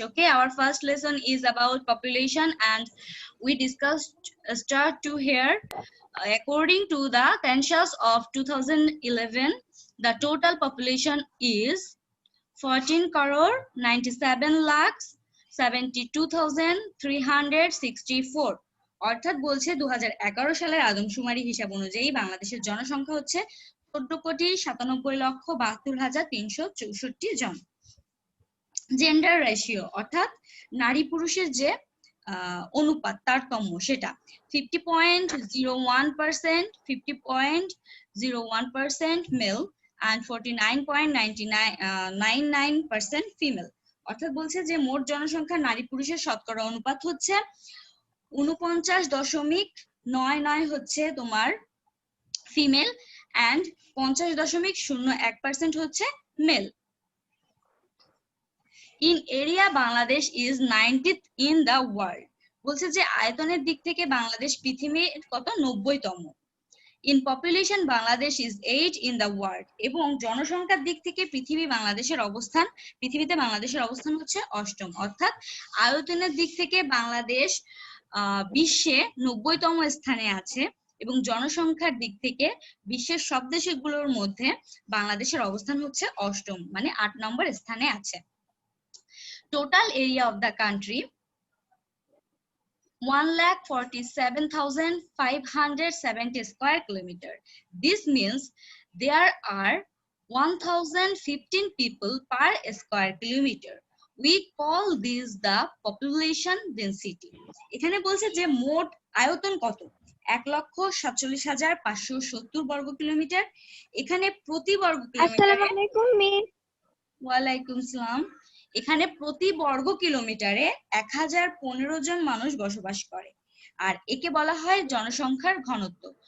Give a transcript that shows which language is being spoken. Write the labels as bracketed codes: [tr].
[en] Okay, our first lesson is about population, and we discussed start to here. According to the census of 2011, the total population is 14 crore 97 lakhs 72,364। [bn] অর্থাৎ বলছে 2011 সালের আদমশুমারি হিসাব অনুযায়ী বাংলাদেশের জনসংখ্যা হচ্ছে 14,97,72,364 জন। জেন্ডার রেশিও অর্থাৎ নারী পুরুষের যে অনুপাত তারতম্য সেটা 50.01%, 50.01% মেল and 49.99% ফিমেল। অর্থাৎ বলছে যে মোট জনসংখ্যা নারী পুরুষের শতকরা অনুপাত হচ্ছে 49.99 হচ্ছে তোমার ফিমেল and 50.01% হচ্ছে mail. [en] In area, Bangladesh is 90th in the world. [bn] বলছে যে আয়তনের দিক থেকে বাংলাদেশ পৃথিবীর কত 90তম। [en] In population, Bangladesh is 8 in the world. [bn] এবং জনসংখ্যার দিক থেকে পৃথিবীতে বাংলাদেশের অবস্থান হচ্ছে 8ম। অর্থাৎ আয়তনের দিক থেকে বাংলাদেশ বিশ্বে 90তম স্থানে আছে এবং জনসংখ্যার দিক থেকে বিশ্বের সব দেশগুলোর মধ্যে বাংলাদেশের অবস্থান হচ্ছে 8ম, মানে 8 নম্বর স্থানে আছে। [en] Total area of the country 1,47,570 square kilometer. This means there are 1,015 people per square kilometer. We call this the population density. [bn] এখানে বলছে যে মোট আয়তন কত, 1,47,570 বর্গ কিলোমিটার। এখানে প্রতি বর্গ কিলোমিটারে, আসসালামু আলাইকুম মিস। ওয়ালাইকুম সালাম। এখানে প্রতি বর্গ কিলোমিটারে 1015 জন মানুষ বসবাস করে, আর একে বলা হয় জনসংখ্যার ঘনত্ব।